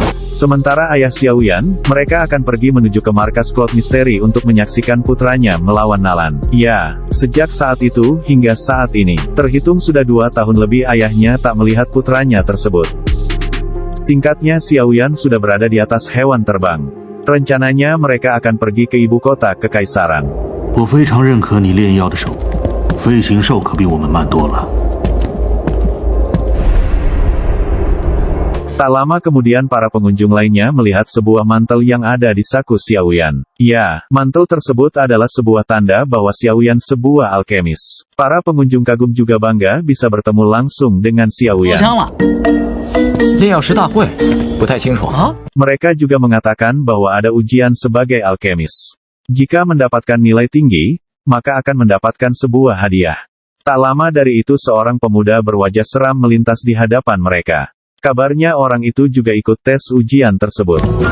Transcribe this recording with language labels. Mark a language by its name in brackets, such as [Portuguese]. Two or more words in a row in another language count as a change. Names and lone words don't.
[Indonesian] Sementara ayah Xiaoyan, mereka akan pergi menuju ke markas Cloud Misteri untuk menyaksikan putranya melawan Nalan. Ya, sejak saat itu, hingga saat ini, terhitung sudah 2 tahun lebih ayahnya tak melihat putranya tersebut. Singkatnya Xiaoyan sudah berada di atas hewan terbang. Rencananya mereka akan pergi ke ibu kota kekaisaran. [Chinese] 我非常认可你炼药的手，飞行兽可比我们慢多了。 [Indonesian] Tak lama kemudian para pengunjung lainnya melihat sebuah mantel yang ada di saku Xiaoyan. Ya, mantel tersebut adalah sebuah tanda bahwa Xiaoyan sebuah alkemis. Para pengunjung kagum juga bangga bisa bertemu langsung dengan Xiaoyan. [Chinese] 炼药师大会，不太清楚啊。 [Indonesian] Mereka juga mengatakan bahwa ada ujian sebagai alkemis. Jika mendapatkan nilai tinggi, maka akan mendapatkan sebuah hadiah. Tak lama dari itu seorang pemuda berwajah seram melintas di hadapan mereka. Kabarnya orang itu juga ikut tes ujian tersebut.